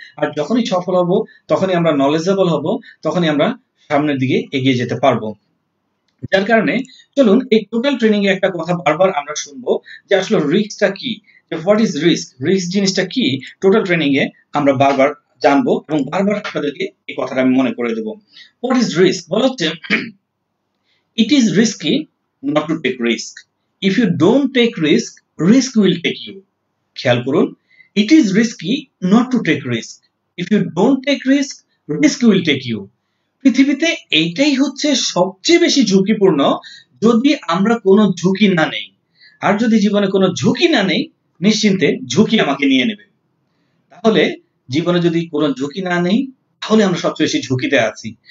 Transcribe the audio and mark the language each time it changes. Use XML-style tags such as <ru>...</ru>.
<bn>আর যখনই সফল হব, তখনই আমরা নলেজেবল হব, তখনই আমরা সামনের দিকে এগিয়ে যেতে পারবো। যার কারণে চলুন এই টোটাল ট্রেনিং এ একটা কথা বারবার আমরা শুনবো যে আসলে রিস্কটা কি, যে</bn> <en>what is risk,</en> <bn>রিস্ক জিনিসটা কি। টোটাল ট্রেনিং এ আমরা বারবার জানবো এবং বারবার আপনাদেরকে এই কথাটা আমি মনে করে দেবো।</bn> <en>what is risk</en> <bn>বলা হচ্ছে,</bn> <en>it is risky not to take risk. If you don't take risk, risk will take you.</en> <bn>খেয়াল করুন,</bn> <en>it is risky not to take risk. If you don't take risk, risk will take you.</en> <bn>পৃথিবীতে এইটাই হচ্ছে সবচেয়ে বেশি ঝুঁকিপূর্ণ, যদি আমরা কোনো ঝুঁকি না নেই। আর যদি জীবনে কোনো ঝুঁকি না নেই, নিশ্চিন্তে ঝুঁকি আমাকে নিয়ে নেবে। তাহলে জীবনে যদি কোনো ঝুঁকি না নেই, তাহলে আমরা সবচেয়ে বেশি ঝুঁকিতে আছি।</bn>